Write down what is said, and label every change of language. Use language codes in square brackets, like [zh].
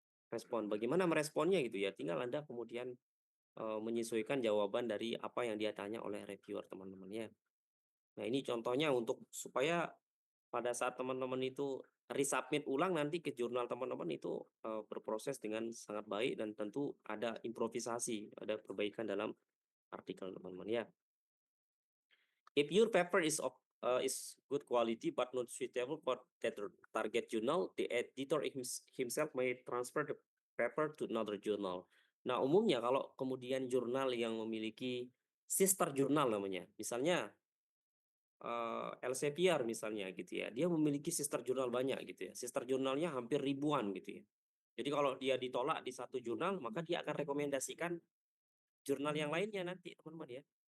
[id] Respon, bagaimana meresponnya gitu ya, tinggal Anda kemudian, menyesuaikan jawaban dari apa yang dia tanya oleh reviewer teman-teman ya. Nah, ini contohnya untuk supaya pada saat teman-teman itu resubmit ulang nanti ke jurnal teman-teman itu, berproses dengan sangat baik dan tentu ada improvisasi, ada perbaikan dalam artikel teman-teman ya. [en] If your paper is good quality but not suitable for that target journal, the editor himself may transfer the paper to another journal. [id] Nah, umumnya kalau kemudian jurnal yang memiliki sister jurnal namanya, misalnya Elsevier misalnya gitu ya, dia memiliki sister jurnal banyak gitu ya, sister jurnalnya hampir ribuan gitu ya. Jadi kalau dia ditolak di satu jurnal, maka dia akan rekomendasikan jurnal yang lainnya nanti teman-teman ya.